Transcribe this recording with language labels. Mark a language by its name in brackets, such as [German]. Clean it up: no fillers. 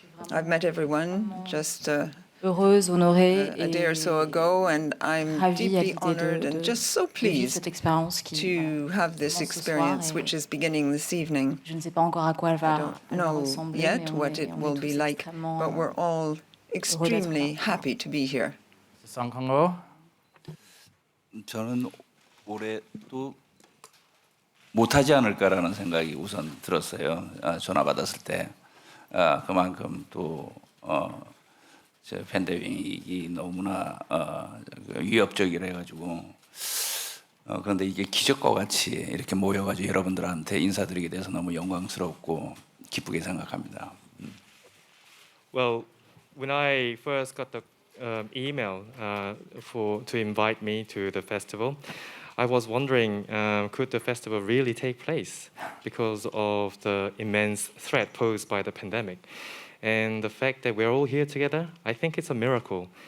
[English] I've met everyone just a day or so ago, and I'm deeply honored and just so pleased to have this experience, which is beginning this evening. I don't know yet what it will be like, but we're all extremely happy to be here. Kang-Ho. [Korean] 저는 올해 또 못하지 않을까라는 생각이 우선 들었어요. 전화 받았을 때 그만큼 또 제 팬데믹이 너무나 위협적이라 해가지고 그런데 이게 기적과 같이 이렇게 모여가지고 여러분들한테 인사드리게 돼서 너무 영광스럽고 기쁘게 생각합니다. [English] Well, when I first got the email to invite me to the festival, I was wondering, could the festival really take place because of the immense threat posed by the pandemic? And the fact that we're all here together, I think it's a miracle.